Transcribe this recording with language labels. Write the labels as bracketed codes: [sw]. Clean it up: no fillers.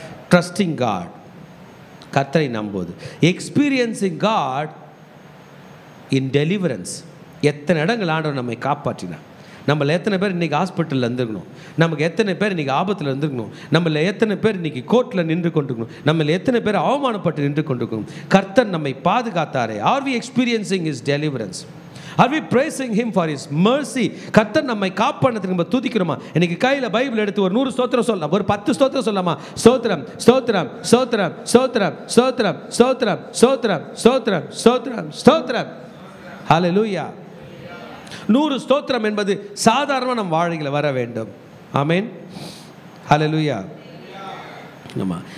[en] trusting God, [ta] கர்த்தரை நம்புவது. [en] Experiencing God in deliverance. [ta] எத்தனை இடங்கள் ஆண்டவர் நம்மை காப்பாற்றினார். நம்மள எத்தனை பேர் இன்றைக்கி ஹாஸ்பிட்டலில் இருந்துருக்கணும், நமக்கு எத்தனை பேர் இன்றைக்கி ஆபத்தில் இருந்துருக்கணும், நம்மள எத்தனை பேர் இன்றைக்கி கோர்ட்டில் நின்று கொண்டிருக்கணும், நம்மள எத்தனை பேர் அவமானப்பட்டு நின்று கொண்டிருக்கணும். கர்த்தர் நம்மை பாதுகாத்தாரே. [en] Are we experiencing his deliverance? Are we praising him for his mercy? [ta] கர்த்தர் நம்மை காப்பாற்றினதுக்கு நம்ம துதிக்கிறோமா? இன்னைக்கு கையில் பைபிள் எடுத்து ஒரு 100 ஸ்தோத்திரம் சொல்லலாம், ஒரு 10 ஸ்தோத்திரம் சொல்லலாமா? ஸ்தோத்திரம் ஸ்தோத்திரம் ஸ்தோத்திரம் ஸ்தோத்திரம் ஸ்தோத்திரம் ஸ்தோத்திரம் ஸ்தோத்திரம் ஸ்தோத்திரம் ஸ்தோத்திரம் ஸ்தோத்திரம். ஹல்லேலூயா. 100 ஸ்தோத்திரம் என்பது சாதாரணமாக நம் வாழ்க்கையில் வர வேண்டும். ஆமென். ஹல்லேலூயா. ஆமாம்.